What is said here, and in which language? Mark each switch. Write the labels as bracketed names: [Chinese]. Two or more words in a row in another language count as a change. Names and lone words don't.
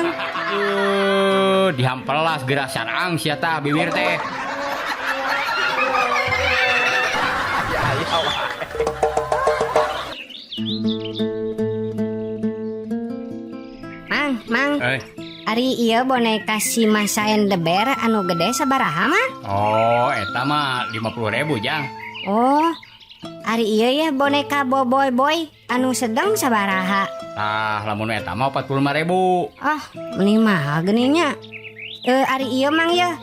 [Sundanese] Dihampelas geura sarang sia tah bibir teh. Mang, ari ieu boneka si Masa and the Bear anu gede sabaraha mah? Oh, eta mah 50.000 Jang. Oh, ari ieu ya boneka Boboy Boy anu sedang sabaraha? Tah, lamun eta mah 45.000. Ah, meni mahal geuning nya. Ari ieu Mang ya.